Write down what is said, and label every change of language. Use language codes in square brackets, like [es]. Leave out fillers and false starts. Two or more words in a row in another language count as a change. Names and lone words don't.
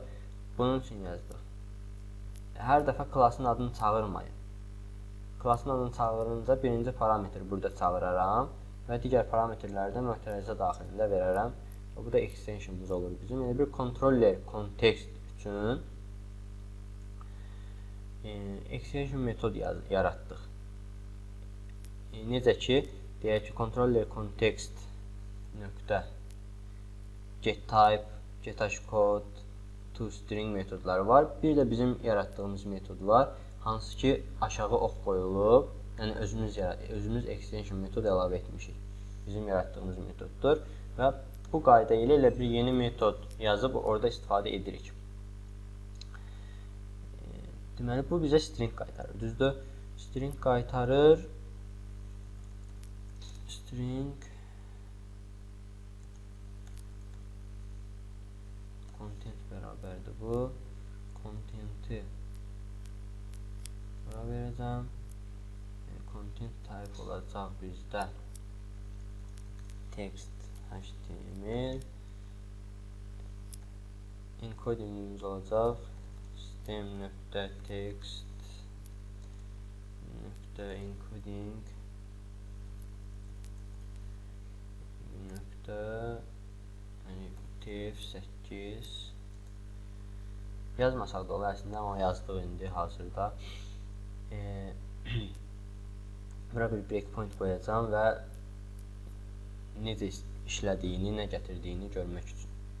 [az] Bunun üçün yazdıq. Hər dəfə klasın adını çağırmayın. Klasın adını çağırınca birinci parametr burada çağıraram və digər parametrləri də mötərizə daxilində verərəm. Bu da extensionımız olur bizim. Yəni bir [en] controller context [az] üçün extension metod yaratdıq. Necə ki, deyək ki, [en] controller context [az] nöqtə [en] get type, get hashcode, toString [az] metodları var. Bir də bizim yaratdığımız metod var. Hansı ki, aşağı ox qoyulub, yəni özümüz extension metod əlavə etmişik. Bizim yaratdığımız metoddur və bu qayda ilə elə bir yeni metod yazıb orada istifadə edirik. Deməli, bu bizə string qaytarır. Düzdür? String qaytarır. [en] String content [az] bərabərdir bu. Content'i bura verəcəm. [en] Content type [az] olacaq bizdə [en] text html. [az] Encodingimiz olacaq [en] system.text encoding tf8 [az] yazmasaq da olur əslində, amma yazdıq indi hazırda. Bura bir breakpoint qoyacağım və necə işlədiyini, nə gətirdiyini görmək üçün.